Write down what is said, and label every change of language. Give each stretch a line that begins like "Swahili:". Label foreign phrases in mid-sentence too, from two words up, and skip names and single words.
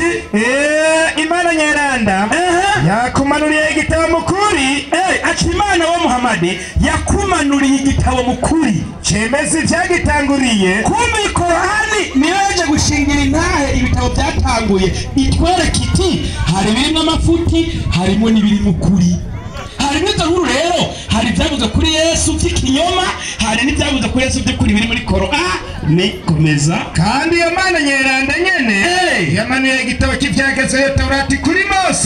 Rundi: Imana nyeranda yakumanuriye igitabo mukuri ati Imana wa Muhammad yakumanuriye igitabo mukuri cemezi cyagitanguriye kumbe Korani niyo yaje gushingira intahe ibitabo byatanguye itwereka iti hari birimo amafuti harimo n'ibiri mukuri. Hari n'izahuru rero hari byavuze kuri Yesu by'ikinyoma hari n'ibyavuze kuri Yesu by'ukuri biri muri Korani komeza kandi iyo Mana nyeranda nyene yamanuye igitabo cy'ibyagezweho Taurati kuri Mose